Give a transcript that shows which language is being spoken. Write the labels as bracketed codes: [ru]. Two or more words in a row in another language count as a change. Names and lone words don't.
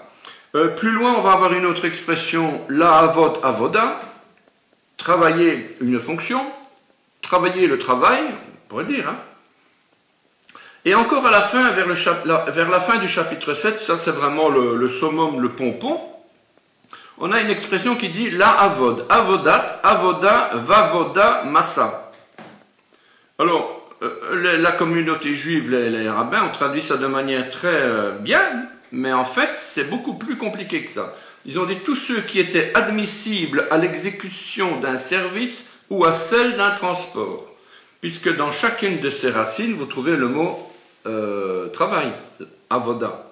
[fr] Plus loin, on va avoir une autre expression, [he] לעבד עבודה, [fr] travailler une fonction, travailler le travail, on pourrait dire, hein. Et encore à la fin, vers la fin du chapitre 7, ça c'est vraiment le summum, le pompon, on a une expression qui dit [he] לעבד, עבדת, עבודה, ועבודה, [fr] massa. Alors, la communauté juive, les rabbins, ont traduit ça de manière très bien, mais en fait, c'est beaucoup plus compliqué que ça. Ils ont dit tous ceux qui étaient admissibles à l'exécution d'un service ou à celle d'un transport, puisque dans chacune de ces racines, vous trouvez le mot travail, avoda.